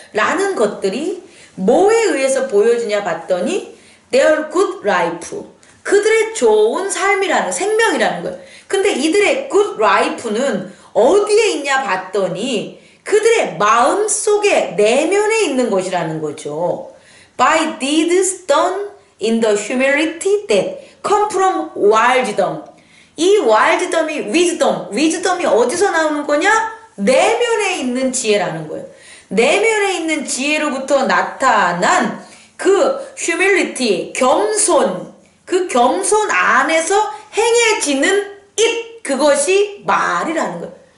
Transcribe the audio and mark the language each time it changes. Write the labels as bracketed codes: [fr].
[ko] 라는 것들이 뭐에 의해서 보여지냐 봤더니 [en] their good life. [ko] 그들의 좋은 삶이라는, 생명이라는 거예요. 근데 이들의 good life는 어디에 있냐 봤더니 그들의 마음 속에 내면에 있는 것이라는 거죠. [en] By deeds done in the humility that come from wisdom. [ko] 이 wisdom이 wisdom이 어디서 나오는 거냐? 내면에 있는 지혜라는 거예요. 내면에 있는 지혜로부터 나타난 그 humility, 겸손, 그 겸손 안에서 행해지는 it, 그것이 말이라는 거예요.